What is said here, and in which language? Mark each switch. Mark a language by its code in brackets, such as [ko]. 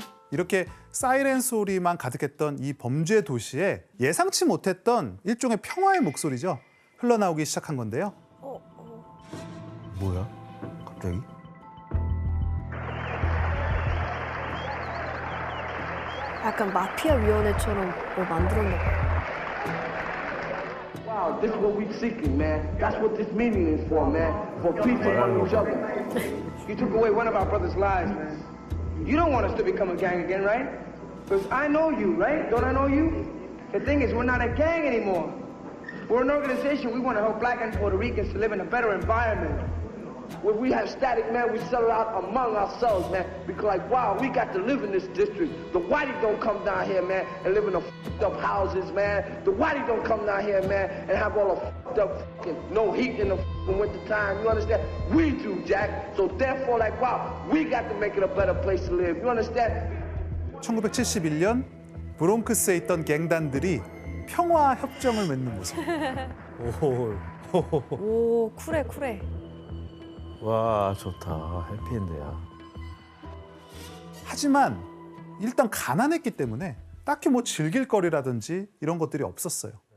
[ko] 이렇게 사이렌 소리만 가득했던 이 범죄 도시에 예상치 못했던 일종의 평화의 목소리죠. 흘러나오기 시작한 건데요. 뭐야? 갑자기? 약간 마피아 위원회처럼 뭘 만들었나 봐. [en] Wow, this is what we're seeking, man. That's what this meeting is for, man. For peace among each other. You took away one of our brothers' lives, man. You don't want us to become a gang again, right? Because I know you, right? Don't I know you? The thing is, we're not a gang anymore. We're an organization. We want to help black and Puerto Ricans to live in a better environment. When we have static, man, we settle out among ourselves, man. Because like, wow, we got to live in this district. The whitey don't come down here, man, and live in the fucked up houses, man. The whitey don't come down here, man, and have all the fucked up fucking no heat in the fucking winter time. You understand? We do, Jack. So therefore, like, wow, we got to make it a better place to live. You understand? [ko] 1971년 브롱크스에 있던 갱단들이 평화 협정을 맺는 모습. 오. 오, 쿨해, 쿨해. 와 좋다. 해피엔드야. 하지만 일단 가난했기 때문에 딱히 뭐 즐길 거리라든지 이런 것들이 없었어요.